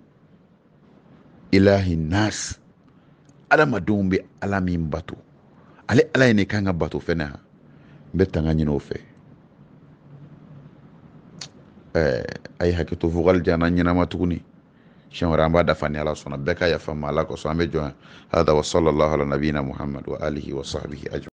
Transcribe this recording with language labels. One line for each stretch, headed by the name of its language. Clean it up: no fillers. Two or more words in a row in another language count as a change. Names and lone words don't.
Arabic: إله الناس,
Bambara: adamadenw bɛ ala min bato. Ale ala ye ne kan ka bato fɛnɛ ha. N bɛ tanga ɲini o fɛ. A ye hakɛ to vocal jana ɲɛnama tuguni. Siɲɛ wɛrɛ an b'a dafa ni ala sɔnna. Bɛɛ ka yafa ma ala kosɔn an bɛ jɔn yan.
Arabic: هذا وصلى الله على نبينا محمد وآله وصحبه أجمعين.